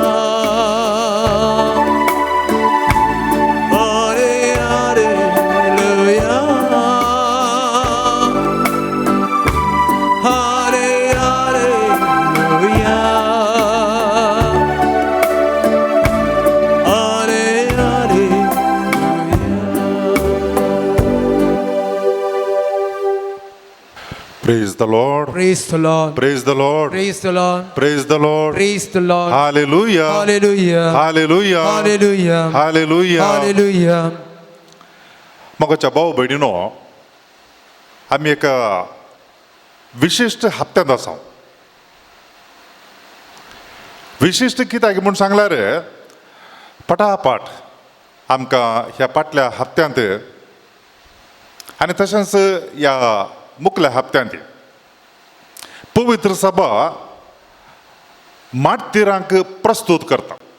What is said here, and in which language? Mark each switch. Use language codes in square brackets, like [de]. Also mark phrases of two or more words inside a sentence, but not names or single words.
[en] Ale, Alleluia Ale, Alleluia Ale, Alleluia Praise the Lord. Praise the Lord. Praise the Lord. Praise the Lord. Praise the Lord. Praise the Lord. Hallelujah. Hallelujah. Hallelujah. Hallelujah. Hallelujah. Hallelujah. [kok] मगाच्या भाऊ बहिणीनो आम्ही एका विशिष्ट हप्त्यांत आसा विशिष्ट कित्याक म्हूण सांगल्यार पटापट आमकां ह्या फाटल्या हप्त्यांत आनी तशेंच ह्या मुखल्या हप्त्यांत पवित्र सभा माततीरांक प्रस्तुत करता